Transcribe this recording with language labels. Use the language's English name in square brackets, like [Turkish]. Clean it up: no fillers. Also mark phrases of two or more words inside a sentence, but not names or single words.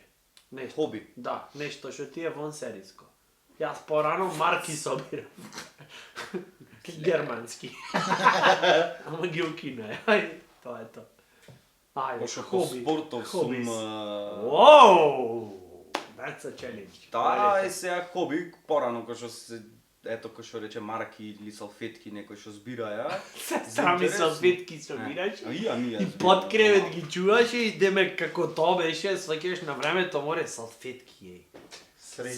[Macedonian] Нешто. Хоби. Да, нешто што ти е вон сериско. Јас порано марки собирам. Германски. Ама ги укине. Ај, тоа е тоа. Ајде, Пошто по хоби. спортов Хобис. сум... Воу! [English] That's a challenge. [Macedonian] Таа е сега хоби, порано кој што се ето кој што рече марки или салфетки некој што збираја. Сами салфетки собираш. А ја. И под кревет ги чуваш и деме како тоа беше, сваќаш на времето море салфетки еј. Среќа.